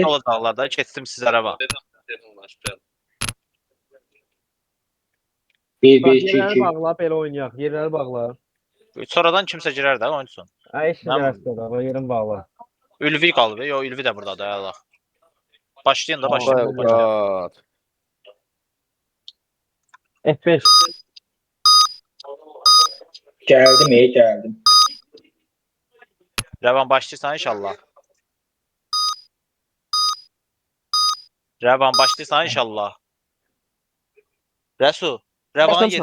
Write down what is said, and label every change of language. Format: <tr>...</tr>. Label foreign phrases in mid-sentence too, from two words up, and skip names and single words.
<az>düşün olacaqlar da, keçdim sizə Rəvan. Bir, Bak bir, iki, yerleri iki. bağla, belə oynayaq. Yerleri bağla. Sonradan kimsə girər də oyunsun. Ay eşit Tamam. gələsində da, o yerin bağla. Ülvi qalıb, yo Ülvi də burdadır ayaq. Başlayın da Tamam. başlayın.</az> <en>Oh my god.</en> <az>F5.</az> <tr>Geldim, iyi geldim.</tr> <az>Rəvan başlayırsan inşallah. Rəvan başlayırsan inşallah. Rəsu, Rəvanın Başlamışam.</az>